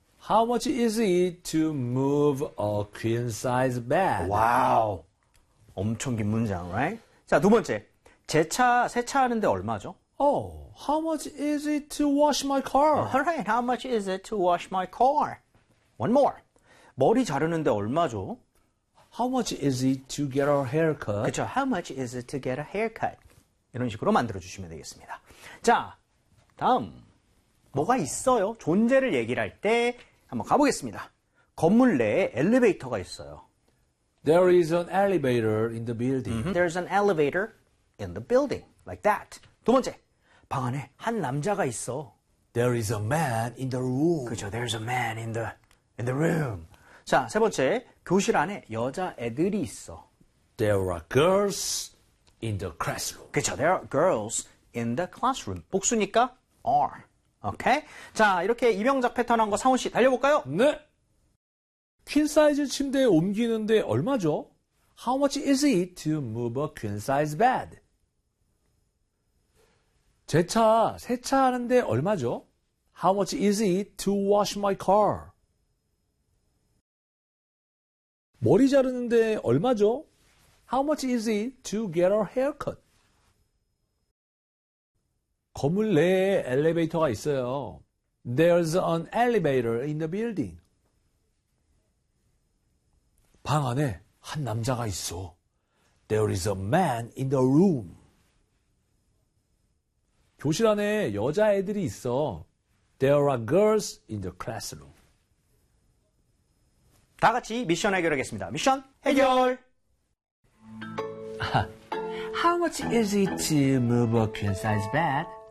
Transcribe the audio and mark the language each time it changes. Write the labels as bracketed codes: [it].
[en] How much is it to move a queen size bed? [ko] 와우. 엄청 긴 문장, right? 자, 두 번째. 제 차 세차하는데 얼마죠? [en] Oh, how much is it to wash my car? Alright, how much is it to wash my car? One more. [ko] 머리 자르는데 얼마죠? [en] How much is it to get a haircut? 그쵸, how much is it to get a haircut? [ko] 이런 식으로 만들어주시면 되겠습니다. 자, 다음. 뭐가 있어요? 존재를 얘기를 할 때 한번 가보겠습니다. 건물 내에 엘리베이터가 있어요. [en] There is an elevator in the building. Mm-hmm. There's an elevator in the building. Like that. [ko] 두 번째, 방 안에 한 남자가 있어. [en] There is a man in the room. 그렇죠. There's a man in the room. [ko] 자, 세 번째, 교실 안에 여자 애들이 있어. [en] There are girls in the classroom. 그렇죠. There are girls in the classroom. [ko] 복수니까 [en] are. 오케이. [ko] 자, 이렇게 이명작 패턴 한 거 상훈 씨 달려볼까요? 네. 퀸 사이즈 침대에 옮기는데 얼마죠? [en] How much is it to move a queen size bed? [ko] 제 차 세차하는데 얼마죠? [en] How much is it to wash my car? [ko] 머리 자르는데 얼마죠? [en] How much is it to get a haircut? [ko] 건물 내에 엘리베이터가 있어요. [en] There's an elevator in the building. [ko] 방 안에 한 남자가 있어. [en] There is a man in the room. [ko] 교실 안에 여자애들이 있어. [en] There are girls in the classroom. [ko] 다 같이 미션 해결하겠습니다. 미션 해결! [en] How much is it to move a queen size bed?